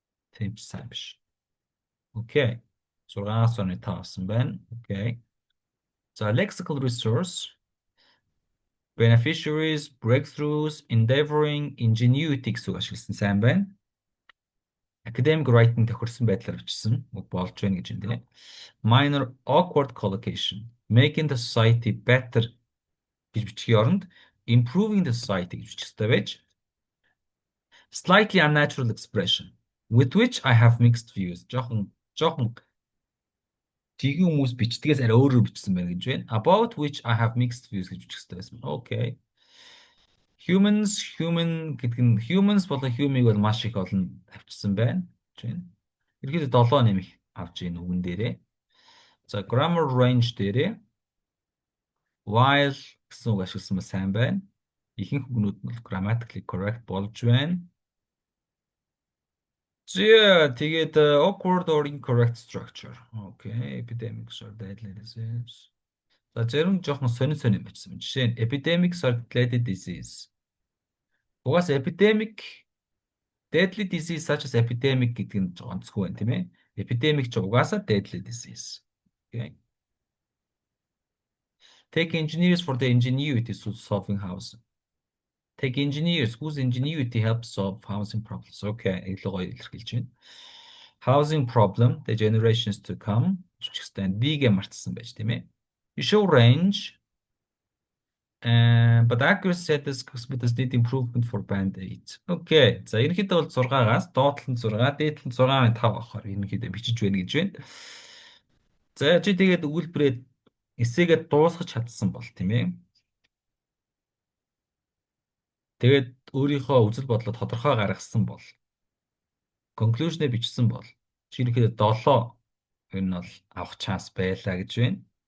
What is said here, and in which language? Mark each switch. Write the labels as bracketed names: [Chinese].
[Mongolian] Тийм ч сайн биш. Окей. 6-аас 5 авсан байна. Окей. За lexical resource beneficiaries, breakthroughs, endeavoring, ingenuity гэсэн үг ашигласан сайн байна. Academic writing тохирсон байдлаар бичсэн болж байна гэж энэ. [English] Minor awkward collocation, making the society better [Mongolian] гэж бичгийн оронд [English] improving the society [Mongolian] гэж бичих ёстой байж. [English] Slightly unnatural expression with which I have mixed views. [Mongolian] Жохон тийм хүмүүс бичдгээс арай өөрөөр бичсэн байна гэж байна. [English] About which I have mixed views [Mongolian] гэж бичих ёстой байсан. [English] Okay. [Mongolian] Human гэдэг нь humans болон human-ыг бол маш их олон тавьчихсан байна. Ерөнхийдөө 7 нэмэх авч ийн үгэн дээрээ. За grammar range дээрээ while гэсэн үг ашигласан ба сайн байна. Ихэнх үгнүүд нь бол [English] grammatically correct [Mongolian] болж байна. За тэгээд [English] awkward or incorrect structure. Okay, epidemics or deadly disease. [Mongolian] За зарим жоохон сонин бичсэн. Жишээ нь [English] epidemics or deadly disease. [Mongolian] Угаас epidemic, [English] deadly disease such as epidemic [Mongolian] гэдэг нь онцгүй байна тийм ээ. [English] Epidemic [Mongolian] ч угаасаа [English] deadly disease. Okay. Take engineers for the ingenuity to solving housing. Take engineers whose ingenuity helps solve housing problems. [Mongolian] Okay, илүү гоё илэрхийлж байна. [English] Housing problem, the generations to come. [Mongolian] Чигстэй B-гээ мартсан байж тийм ээ. [English] You show range, but accuracy set this does need improvement for band 8. Okay. [Mongolian] За ерөнхийдөө бол 6-аас доотлол нь 6, дээдлэл нь 6.5 авахаар ерөнхийдөө бичиж байна гэж байна. За чи тэгээд өгүүлбэрээ эсээгээ дуусгаж чадсан бол тийм ээ. Тэгээд өөрийнхөө үзэл бодлоо тодорхой гаргасан бол conclusion-ыг бичсэн бол чи ерөнхийдөө 7 ер нь бол авах шанс байлаа гэж байна.